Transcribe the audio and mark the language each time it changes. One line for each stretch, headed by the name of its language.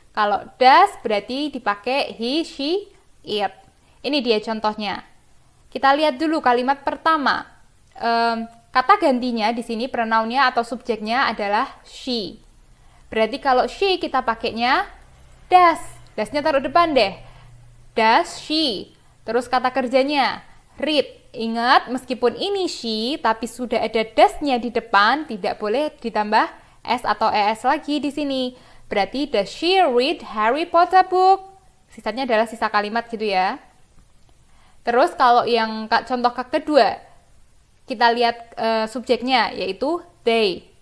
Indonesian: Kalau does berarti dipakai he, she, it. Ini dia contohnya. Kita lihat dulu kalimat pertama. Kata gantinya di sini pronounnya atau subjeknya adalah she. Berarti kalau she kita pakainya does. Does-nya taruh depan deh.
English: Does she.
Indonesian: Terus kata kerjanya read. Ingat, meskipun ini she, tapi sudah ada does-nya di depan, tidak boleh ditambah S atau ES lagi di sini. Berarti,
English: does she read Harry Potter book?
Indonesian: Sisanya adalah sisa kalimat gitu ya. Terus kalau yang contoh kedua, kita lihat subjeknya, yaitu they.